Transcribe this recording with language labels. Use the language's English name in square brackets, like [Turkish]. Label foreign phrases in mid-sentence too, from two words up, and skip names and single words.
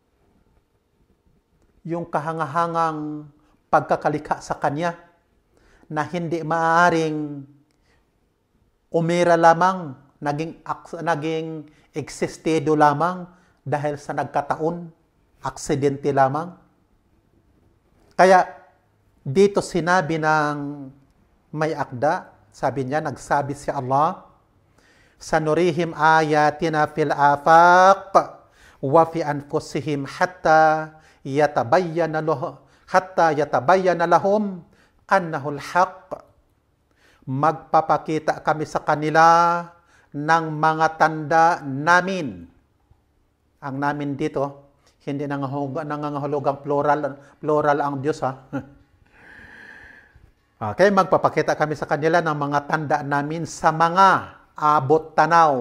[Filipino] Yung kahangahangang pagkakalika sa kanya na hindi maaaring umira lamang, naging existido lamang dahil sa nagkataon, aksidente lamang. Kaya dito sinabi ng may akda, sabi niya, nagsabi si Allah, [Arabic] سنريهم آياتنا في الآفاق وفي أنفسهم حتى يتبين لهم أنه الحق. [Filipino] Magpapakita kami sa kanila ng mga tanda namin. Ang namin dito, hindi nangangahulugang plural ang Diyos, ha? Okay, magpapakita kami sa kanila ng mga tanda namin sa mga abot tanaw.